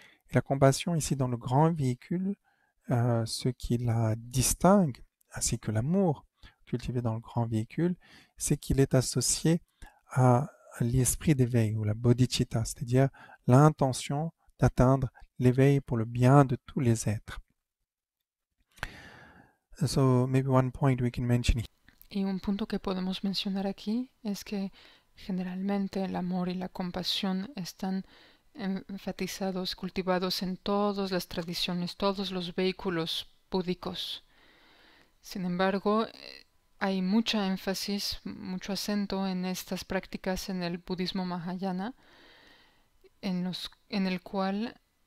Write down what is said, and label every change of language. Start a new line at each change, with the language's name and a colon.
French: Et la compassion ici dans le grand véhicule, ce qui la distingue, ainsi que l'amour cultivé dans le grand véhicule, c'est qu'il est associé à l'esprit d'éveil ou la bodhicitta, c'est-à-dire l'intention d'atteindre l'éveil pour le bien de tous les êtres.
English: So maybe one point we can mention.
Spanish: Y un punto que podemos mencionar aquí es que generalmente el amor y la compasión están enfatizados, cultivados en todas las tradiciones, todos los vehículos búdicos. Sin embargo, hay mucha énfasis, mucho acento en estas prácticas en el budismo mahayana, en el cual